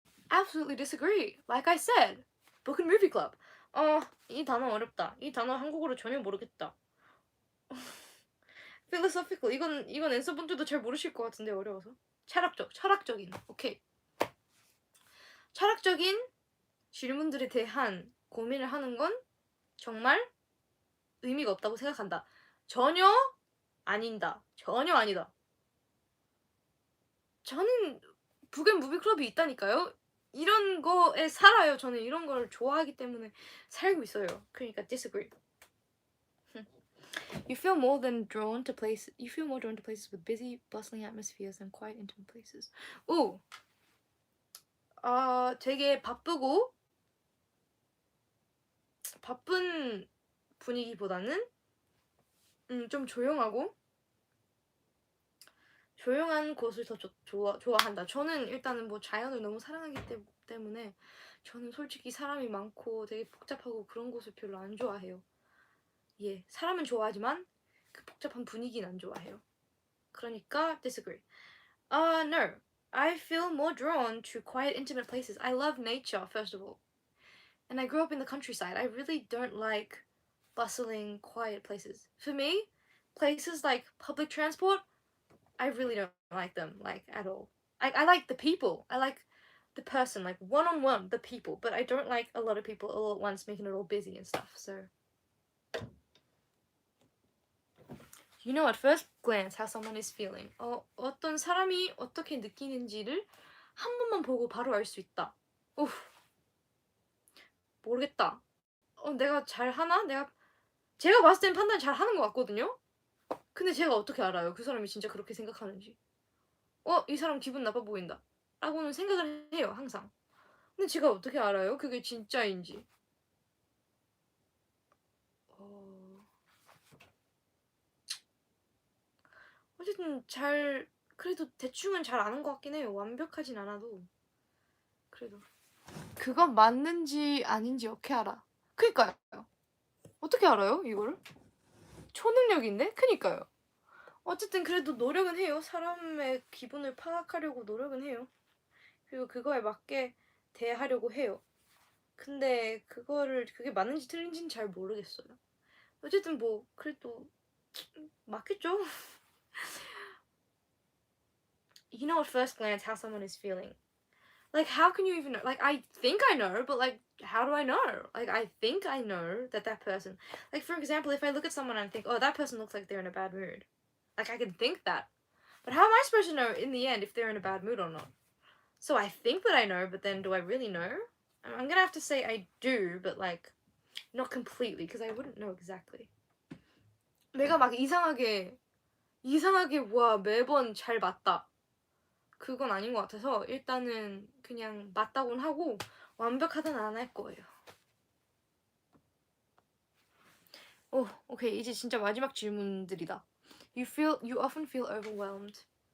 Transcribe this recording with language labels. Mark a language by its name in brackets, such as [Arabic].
[English] Absolutely disagree. Like I said, book and movie club. [Korean] 이 단어 어렵다. 이 단어 한국어로 전혀 모르겠다. philosophical 이건 앤서분들도 잘 모르실 것 같은데 어려워서. 철학적인. 오케이. 철학적인 질문들에 대한 고민을 하는 건 정말 의미가 없다고 생각한다. 전혀 아니다. 저는 북앤 무비 클럽이 있다니까요. 이런 거에 살아요. 저는 이런 걸 좋아하기 때문에 살고 있어요. 그러니까 disagree. [English] You feel more drawn to places with busy, bustling atmospheres than quiet, intimate places. [Korean] 오, 되게 바쁜 분위기보다는 좀 조용한 곳을 더 좋아한다. 저는 일단은 뭐 자연을 너무 사랑하기 때문에 저는 솔직히 사람이 많고 되게 복잡하고 그런 곳을 별로 안 좋아해요. 예, 사람은 좋아하지만 그 복잡한 분위기는 안 좋아해요. 그러니까 disagree. [English] No. I feel more drawn to quiet, intimate places. I love nature, first of all. And I grew up in the countryside. I really don't like bustling, quiet places. For me, places like public transport, I really don't like them, like, at all. I like the people. I like the person, like, one-on-one, the people. But I don't like a lot of people all at once making it all busy and stuff, so... You know at first glance how someone is feeling. [Korean] 어떤 사람이 어떻게 느끼는지를 한 번만 보고 바로 알 수 있다. 모르겠다. 내가 잘하나? 제가 봤을 땐 판단 잘하는 것 같거든요? 근데 제가 어떻게 알아요? 그 사람이 진짜 그렇게 생각하는지. 이 사람 기분 나빠 보인다. 라고는 생각을 해요, 항상. 근데 제가 어떻게 알아요? 그게 진짜인지. 어쨌든 그래도 대충은 잘 아는 것 같긴 해요. 완벽하진 않아도. 그래도. 그건 맞는지 아닌지 어떻게 알아? 그니까요. 어떻게 알아요, 이거를? 초능력인데? 그니까요. 어쨌든 그래도 노력은 해요. 사람의 기분을 파악하려고 노력은 해요. 그리고 그거에 맞게 대하려고 해요. 근데 그게 맞는지 틀린지는 잘 모르겠어요. 어쨌든 뭐 그래도 맞겠죠? [English] You know at first glance how someone is feeling. Like, how can you even know? Like, I think I know, but like, how do I know? Like, I think I know that person. Like, for example, if I look at someone and think, oh, that person looks like they're in a bad mood. Like, I can think that. But how am I supposed to know in the end if they're in a bad mood or not? So I think that I know, but then do I really know? I'm gonna have to say I do, but like, not completely, because I wouldn't know exactly. [Korean] 내가 막 이상하게 와 매번 잘 맞다. 그건 아닌 것 같아서 일단은 그냥 맞다고는 하고 완벽하다는 안 할 거예요. 오케이. 이제 진짜 마지막 질문들이다. [English] You often feel overwhelmed.